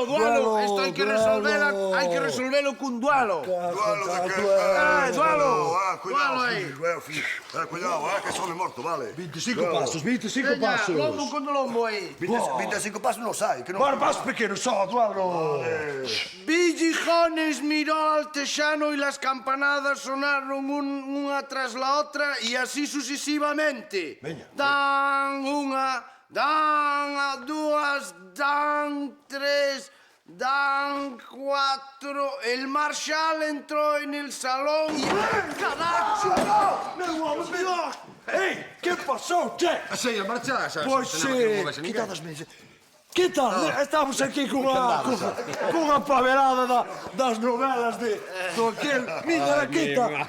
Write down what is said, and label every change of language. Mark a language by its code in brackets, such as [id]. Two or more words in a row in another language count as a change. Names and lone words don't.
[gl] Isto hai que resolvelo cun duelo. Duelo de que? Duelo. Cuidado aí. Cuidado, que son morto, vale. 25 pasos. Lombo con lombo aí. 25 pasos non sai, que non... Bueno, pasos pequenos só, duelo. [es] Villijones miró al Texano y las campanadas sonaron una tras la otra y así sucesivamente. [gl] Dan una, dan dúas, dan tres, dan cuatro. [es] El marshal entró en el salón y... ¡Carajo! [gl] Meu home, Dios! Ei, que pasou, che? Sei, a marcha xa. Pois quitadasme. Que tal? Estamos aquí cunha paverada das novelas do aquel... Mira, quita!